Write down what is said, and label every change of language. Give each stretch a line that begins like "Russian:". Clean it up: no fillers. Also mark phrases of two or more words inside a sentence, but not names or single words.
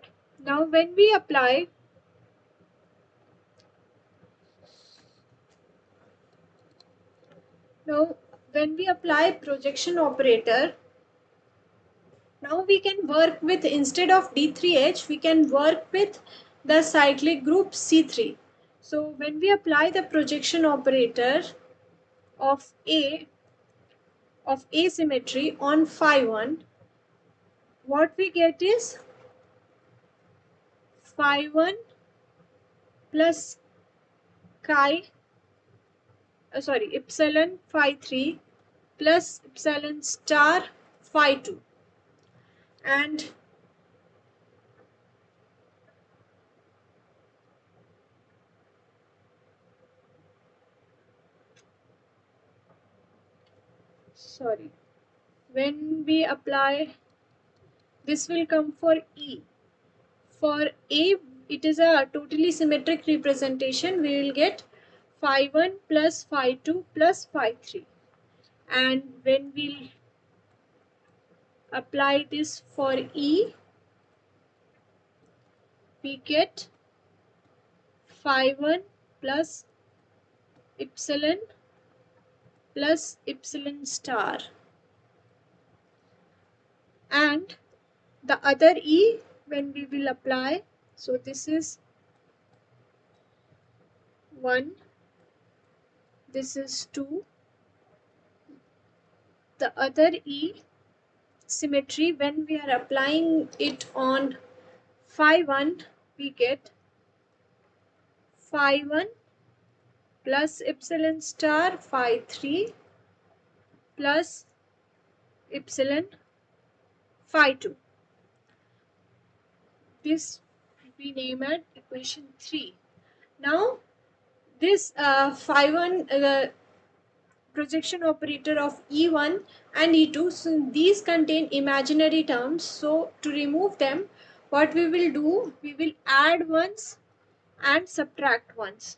English: Now when we apply, now when we apply projection operator, now we can work with, instead of D3H, we can work with the cyclic group C3. So when we apply the projection operator of asymmetry on phi 1, what we get is phi 1 plus chi, epsilon phi 3 plus epsilon star phi 2. And when we apply, this will come for E. For A, it is a totally symmetric representation. We will get phi 1 plus phi 2 plus phi 3. And when we apply this for E, we get phi 1 plus epsilon plus epsilon star. And the other E, when we will apply, so this is 1, this is 2. The other E symmetry, when we are applying it on phi 1, we get phi 1 plus epsilon star phi 3 plus epsilon phi 2. This we name at equation 3. Now this phi 1 projection operator of E1 and E2, so these contain imaginary terms. So to remove them, what we will do, we will add ones and subtract ones.